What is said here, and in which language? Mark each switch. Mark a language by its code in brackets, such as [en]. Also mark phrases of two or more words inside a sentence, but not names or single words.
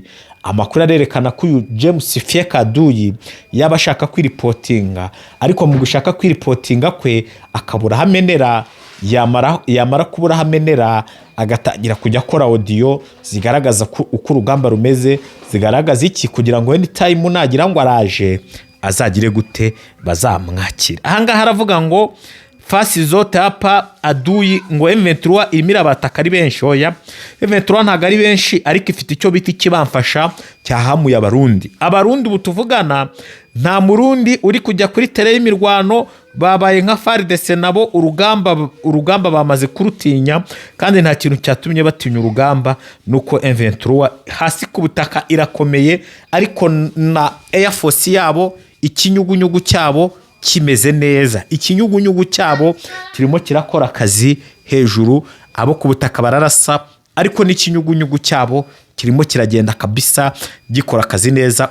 [rw] Amakuru arerekana ko uyu James Fiekado yaba ashaka kwiripotinga, ariko mu gushaka kwiripotinga kwe akabura hamenera, yamara kubura hamenera agatangira kujya akora audio zigaragaza uko urugamba rumeze, zigaragaza iki, kugira ngo anytime nagira ngo araje azagire gute bazamwakira. Ahangaha haravuga ngo [sw] fasi zote hapa aduyi, [rw] ngo M23 irimo abataka ari benshi. Oya, M23 ntago ari benshi, ariko ifite icyo biti kibamfasha cyahamuye abarundi ubu tuvugana nta murundi uri kujya kuri tere y'imirwano, babaye nka FARDC nabo urugamba bamaze kurutinya, kandi nta kintu cyatumye batinya urugamba nuko M23 hasi ku butaka irakomeye, ariko na [en] Air Force [rw] yabo ikinyugunyugu cyabo kimeze neza, ikinyugunyugu cyabo kirimo kirakora akazi hejuru, abo ku butaka bararasa, ariko n'ikinyugunyugu cyabo kirimo kiragenda kabisa gikora akazi neza.